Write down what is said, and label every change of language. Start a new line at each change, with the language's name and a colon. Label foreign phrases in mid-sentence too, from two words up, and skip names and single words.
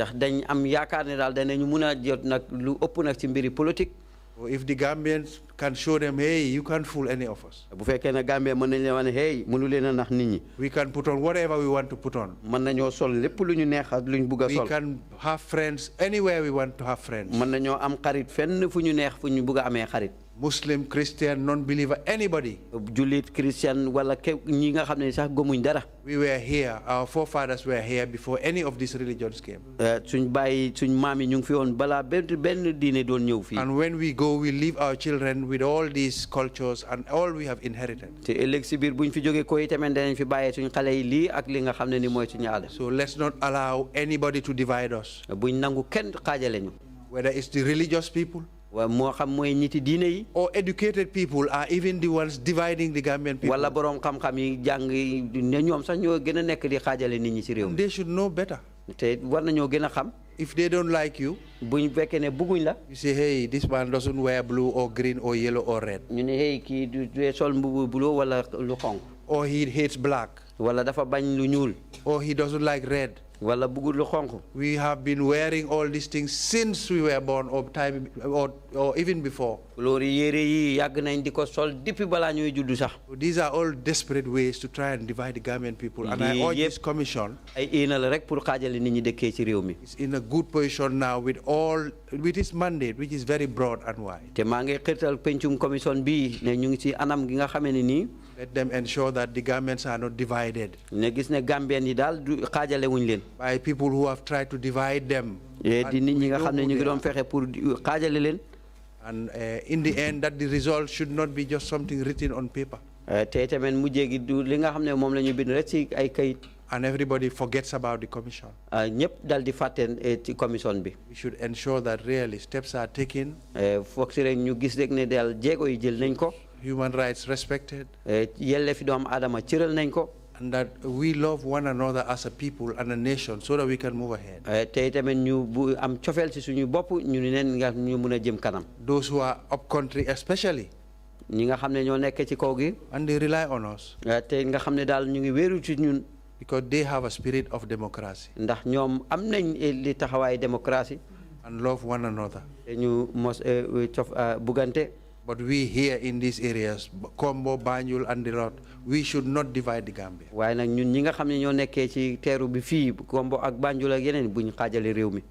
English: If the Gambians can show them, hey, you can't fool any of us. We can put on whatever we want to put on. We can have friends anywhere we want to have friends. Muslim, Christian, non-believer, anybody.
Wolof: Julit, Christian, wala ñi nga xamne sax gëmuñ dara.
English: We were here, our forefathers were here before any of these religions came.
Wolof: Suñ baay suñ maam yi ñu ngi fi woon bala benn diine doon ñëw fii.
English: And when we go, we leave our children with all these cultures and all we have inherited.
Wolof: Te ëllëg si biir buñ fi jógee ko itamit danañ fi bàyyee suñ xale yi lii ak li nga xam ne ni mooy suñu aada.
English: So let's not allow anybody to divide us.
Wolof: Buñ nangu kenn xaajale ñu.
English: Whether it's the religious people,
Wolof: moo xam mooy ñiti diine yi.
English: or educated people are even the ones dividing the Gambian people.
Wolof: Wala borom xam-xam yi jàng ne ñoom sax ñoo gën a nekk di xaajale nit ñi ci réew mi.
English: They should know better.
Wolof: Te war nañoo gën a xam.
English: If they don't like you,
Wolof: buñ fekkee ne bëgguñ la.
English: you say, hey, this man doesn't wear blue or green or yellow or red.
Wolof: ñu ne hey kii du sol mbubu blue wala lu xonq.
English: Or he hates black.
Wolof: Wala dafa bañ lu ñuul.
English: Or he doesn't like red.
Wolof: Wala bëggul lu xonq.
English: We have been wearing all these things since we were born, or even before.
Wolof: Loolu yére yi yàgg nañ di ko sol depuis balaa ñuy juddu sax.
English: These are all desperate ways to try and divide the Gambian people. And I urge this commission.
Wolof: Ay éenal rek pour xaajale nit ñi dëkkee ci réew mi.
English: It's in a good position now with its mandate, which is very broad and wide.
Wolof: Te maa ngi xirtal pencum commission bi ne ñu ngi ci anam gi nga xamee ne nii.
English: Let them ensure that the Gambians are not divided.
Wolof: Ne gis ne Gambien yi daal du xaajale wuñ leen.
English: By people who have tried to divide them.
Wolof: Di nit ñi nga xam ne ñu ngi doon fexe pour xaajale leen.
English: And in the end, that the result should not be just something written on paper.
Wolof: Te tamit mujjee gi du li nga xam ne moom la ñu bind rek ci ay kayit.
English: And everybody forgets about the commission.
Wolof: Ñëpp dal di fàtte ci commission bi.
English: We should ensure that really steps are taken.
Wolof: Foog si rek ñu gis rek ne daal jéego yi jël nañ ko.
English: Human rights respected.
Wolof: Yelleefi doomu aadama cëral nañ ko.
English: And that we love one another as a people and a nation so that we can move ahead.
Wolof: Te tamit ñu bu am cofeel ci suñu bopp ñu neen nga ñu mën a jëm kanam.
English: Those who are up country especially.
Wolof: ñi nga xam ne ñoo nekk ci kaw gi.
English: And they rely on us.
Wolof: Te nga xam ne daal ñu ngi wéeru ci ñun.
English: Because they have a spirit of democracy.
Wolof: Ndax ñoom am nañ li taxawaay démocratie.
English: And love one another.
Wolof: Te ñu mos bugante.
English: But we here in these areas, Kombo, Banjul, and the lot, we should not divide the Gambia.
Wolof: Waaye nag ñun ñi nga xam ne ñoo nekkee ci teeru bi fii Kombo ak Banjul ak yeneen buñ xaajale réew mi.